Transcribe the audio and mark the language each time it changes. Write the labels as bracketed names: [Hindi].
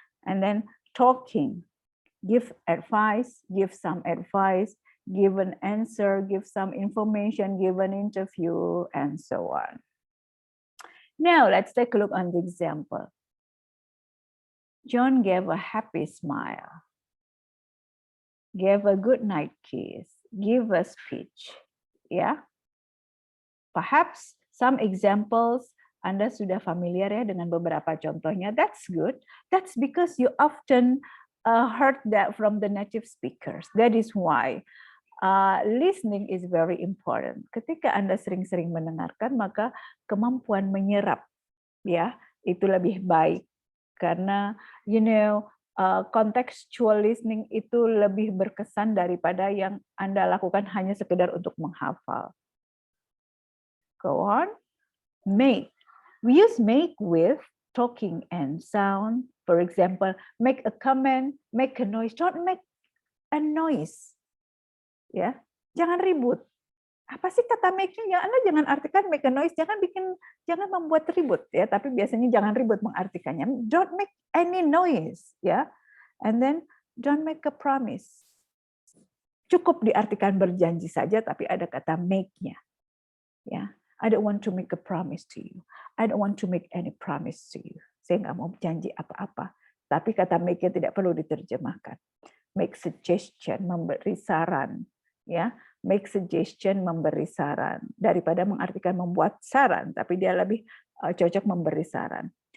[English] And then talking, give advice, give some advice, give an answer, give some information, give an interview, and so on. Now let's take a look on the example. John gave a happy smile, gave a good night kiss, give a speech, ya. [Indonesian] Perhaps some examples Anda sudah familiar ya dengan beberapa contohnya. [English] That's good. That's because you often heard that from the native speakers. That is why listening is very important. [Indonesian] Ketika Anda sering-sering mendengarkan, maka kemampuan menyerap ya itu lebih baik karena contextual listening itu lebih berkesan daripada yang Anda lakukan hanya sekedar untuk menghafal. [English] Go on. Make. We use make with talking and sound. For example, make a comment, make a noise. Don't make a noise. [Indonesian] Ya, jangan ribut. Apa sih kata make-nya? Ya, Anda jangan artikan make a noise, jangan membuat ribut ya, tapi biasanya jangan ribut mengartikannya. [English] Don't make any noise, ya. And then don't make a promise. [Indonesian] Cukup diartikan berjanji saja tapi ada kata make-nya. Ya. [English] I don't want to make a promise to you. I don't want to make any promise to you. [Indonesian] Saya nggak mau janji apa-apa. Tapi kata make-nya tidak perlu diterjemahkan. Make suggestion, memberi saran. Ya, make suggestion, memberi saran. Daripada mengartikan membuat saran, tapi dia lebih cocok memberi saran.